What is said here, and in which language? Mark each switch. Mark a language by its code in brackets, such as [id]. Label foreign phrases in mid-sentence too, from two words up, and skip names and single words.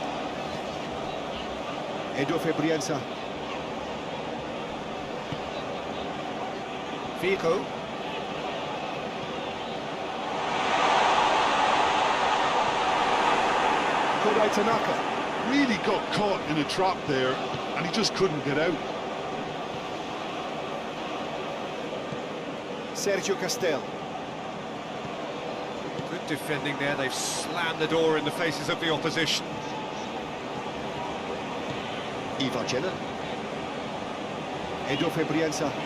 [en] Edo Febrienza. Vico. Kodai Tanaka. Really got caught in a trap there, and he just couldn't get out. Sergio Castel. Good defending there. They've slammed the door in the faces of the opposition. Ivarcena. Edo Febrienza.